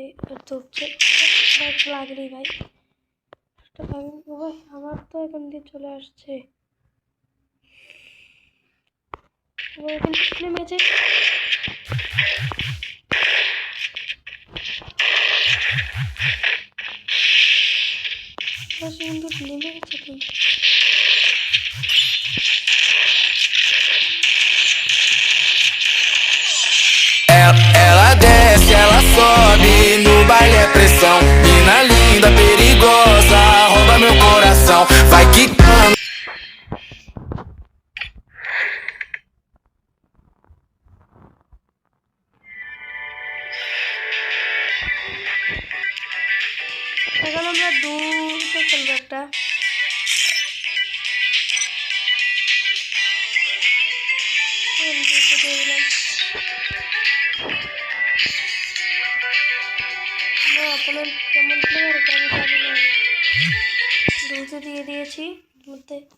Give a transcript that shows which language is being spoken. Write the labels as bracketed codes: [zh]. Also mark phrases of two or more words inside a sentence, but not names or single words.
[bn] আর তো উঠছে লাগলি ভাই, ভাই আমার তো এখান দিয়ে চলে আসছে। এখানে নেমেছে, কিন্তু নেমে গেছে কিন্তু। [pt] Ela desce, ela sobe, no baile é pressão. Mina linda, perigosa, rouba meu coração. Vai quicando. [bn] এখন আমরা দুটো খেলবো একটা। অপোনেন্ট কেমন প্লেয়ার এটা আমি জানি না, দুটো দিয়ে দিয়েছি মধ্যে।